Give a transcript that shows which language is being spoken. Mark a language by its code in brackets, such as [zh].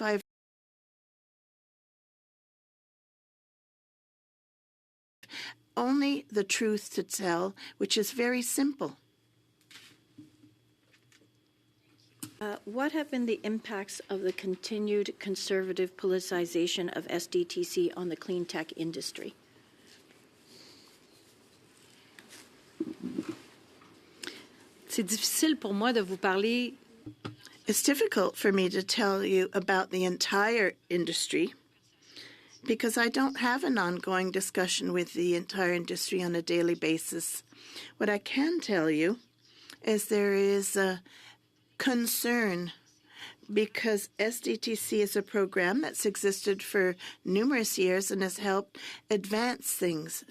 [en] I've only the truth to tell, which is very simple. What have been the impacts of the continued conservative politicization of SDTC on the clean tech industry? [fr] C'est difficile pour moi de vous parler. [en] It's difficult for me to tell you about the entire industry because I don't have an ongoing discussion with the entire industry on a daily basis. What I can tell you is there is a concern because SDTC is a program that's existed for numerous years and has helped advance things.